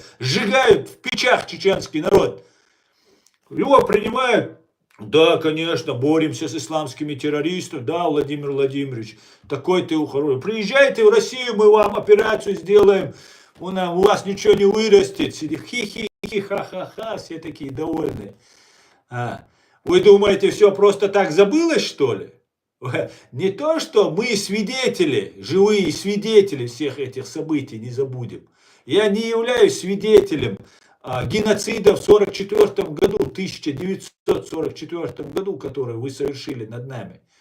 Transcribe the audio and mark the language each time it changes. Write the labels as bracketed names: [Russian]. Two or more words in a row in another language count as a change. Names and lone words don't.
[Russian] Сжигают в печах чеченский народ. Его принимают. Да, конечно, боремся с исламскими террористами. Да, Владимир Владимирович, такой ты хороший. Приезжайте в Россию, мы вам операцию сделаем. У вас ничего не вырастет. Хи-хи-хи, ха-ха-ха, все такие довольные. Вы думаете, все просто так забылось, что ли? Не то, что мы свидетели, живые свидетели всех этих событий, не забудем. Я не являюсь свидетелем геноцида в 1944 году, который вы совершили над нами.